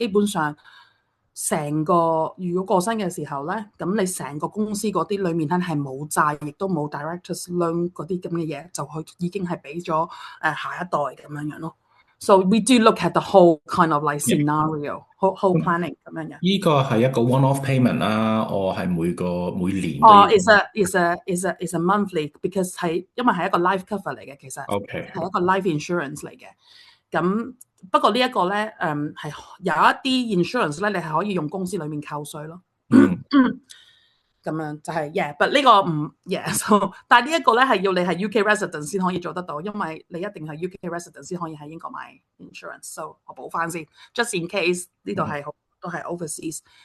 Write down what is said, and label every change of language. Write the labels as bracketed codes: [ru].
[yue] 基本上成個如果過身嘅時候咧，咁你成個公司嗰啲裏面咧係冇債，亦都冇 directors loan 嗰啲咁嘅嘢，就已經係俾咗下一代咁樣咯。 [en] So we do look at the whole kind of like scenario, whole planning 咁樣。 [yue] 呢個係一個 one-off payment 啦，我係每年都要。 [en] is a monthly because [yue] 因為係一個 [en] life cover 嚟嘅，其實 OK。 [yue] 係一個 life insurance 嚟嘅。咁不過呢一個咧，係有一啲 insurance 咧，你係可以用公司裡面扣稅咯。咁樣就係but 呢個唔so, 但係呢一個咧係要你係 UK resident 先可以做得到，因為你一定係 UK resident 先可以喺英國買 insurance。 So 我補翻先 ，just in case 呢度係都係 overseas。